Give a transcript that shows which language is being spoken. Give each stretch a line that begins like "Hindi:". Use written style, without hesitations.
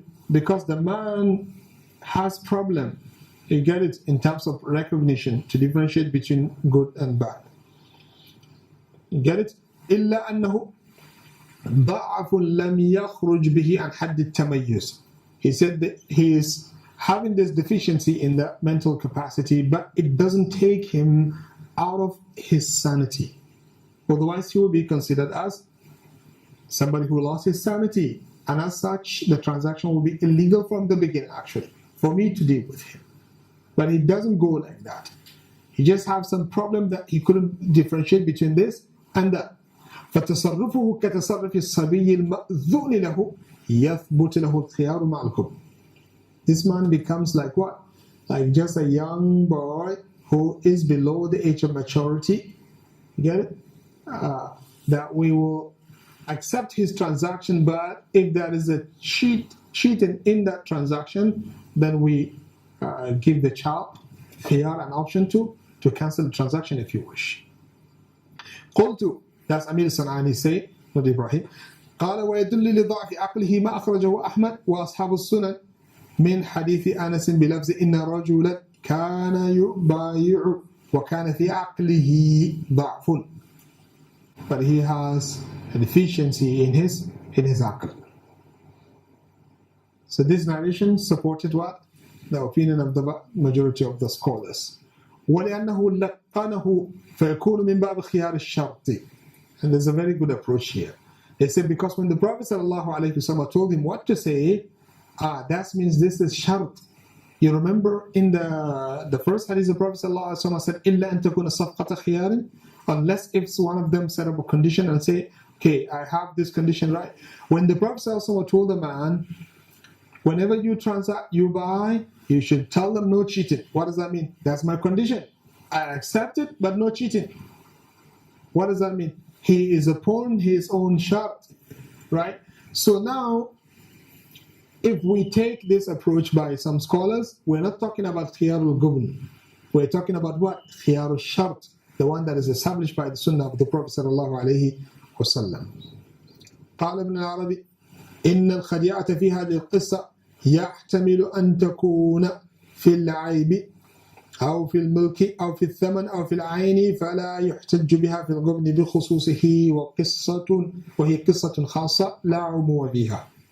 English: Because the man has problem. You get it in terms of recognition to differentiate between good and bad. You get it?
Arabic: إلا أنه ضعف لم يخرج به عن حد التميز.
English: He said that he is having this deficiency in the mental capacity, but it doesn't take him out of his sanity. Otherwise, he will be considered as somebody who lost his sanity. And as such, the transaction will be illegal from the beginning, actually, for me to deal with him. But he doesn't go like that. He just has some problem that he couldn't differentiate between this and that.
Arabic: فتصرفه كتصرف الصبي المأذون له يثبت له الخيار مع الكبر.
English: This man becomes like what? Like just a young boy who is below the age of maturity. You get it? That we will accept his transaction, but if there is a cheating in that transaction, then we give the child khiyar an option to cancel the transaction if you wish.
Arabic: قلت,
English: that's Amir Sanani say, not Ibrahim.
Arabic: قال ويدل لضعف عقله ما أخرجه أحمد وأصحاب السنن من حديث أنس بلفظ إن رجلا كان يبايع وكان في عقله ضعف.
English: But he has a deficiency in his aql. So this narration supported what? The opinion of the majority of the scholars.
Arabic: ولأنه لقنه فيكون من باب خيار الشرط.
English: And there's a very good approach here. They said because when the Prophet ﷺ told him what to say, that means this is shart. You remember in the first hadith the Prophet ﷺ said,
Arabic: إِلَّا أَن تَكُونَ صَفْقَةَ خِيَارٍ,
English: unless if one of them set up a condition and say, okay, I have this condition, right? When the Prophet ﷺ told the man, whenever you transact, you buy, you should tell them no cheating. What does that mean? That's my condition. I accept it, but no cheating. What does that mean? He is upon his own shart, right? So now, if we take this approach by some scholars, we're not talking about khiyar al-gubn. We're talking about what? Khiyar al-shart, the one that is established by the sunnah of the Prophet sallallahu alayhi wa sallam.
Arabic: قال ابن العربي إن الخديعة في هذه القصة يحتمل أن تكون في العيب أو في الملك أو في الثمن أو في العين فلا يحتج بها في الغبن بخصوصه وهي قصة خاصة لا عموم فيها.